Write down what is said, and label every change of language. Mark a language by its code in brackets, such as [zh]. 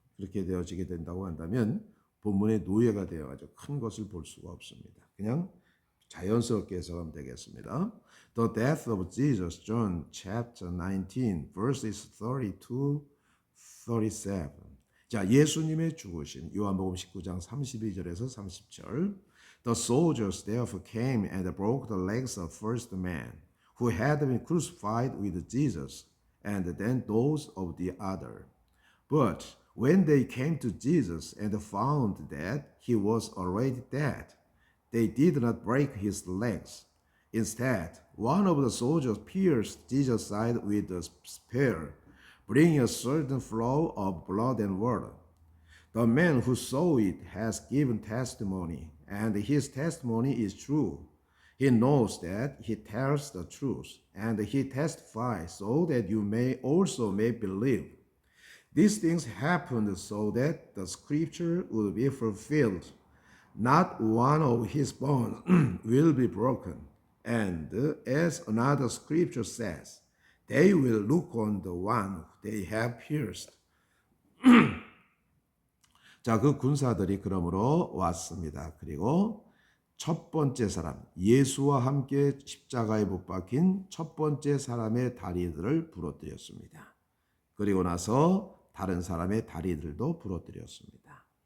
[ko] 그렇게 되어지게 된다고 한다면 본문의 노예가 되어가지고 큰 것을 볼 수가 없습니다. 그냥 자연스럽게 해석하면 되겠습니다. [en] The death of Jesus, John chapter 19, verses 32, 37. [ko] 자, 예수님의 죽으심, 요한복음 19장 32절에서 30절. [en] The soldiers therefore came and broke the legs of first man, who had been crucified with Jesus, and then those of the other. But when they came to Jesus and found that he was already dead, they did not break his legs. Instead, one of the soldiers pierced Jesus' side with a spear, bringing a certain flow of blood and water. The man who saw it has given testimony, and his testimony is true. He knows that he tells the truth, and he testifies so that you may also may believe. These things happened so that the scripture would be fulfilled. Not one of his bones will be broken. And as another scripture says, they will look on the one they have pierced. [ko] 자, 그 군사들이 그러므로 왔습니다. 그리고 첫 번째 사람, 예수와 함께 십자가에 못 박힌 첫 번째 사람의 다리들을 부러뜨렸습니다. 그리고 나서 다른 사람의 다리들도 부러뜨렸습니다.